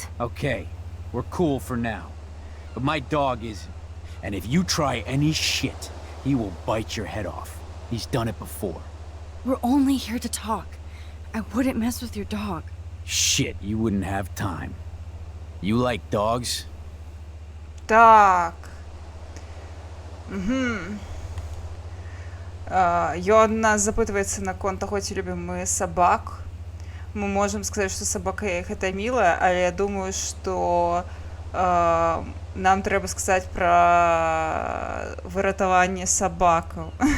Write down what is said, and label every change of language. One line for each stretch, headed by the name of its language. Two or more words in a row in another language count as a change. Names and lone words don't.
English: Okay, we're cool for now. But my dog isn't. And if you try any shit, he will bite your head off. He's done it before. We're only here to talk. I wouldn't mess with your dog. Shit, you wouldn't have time. You like dogs?
Belarusian: Так. Ён нас запытваецца наконт таго, ці любім мы сабак. Мы можам сказаць, што сабака гэта мілая, але я думаю, што нам трэба сказаць пра выратаванне сабакаў.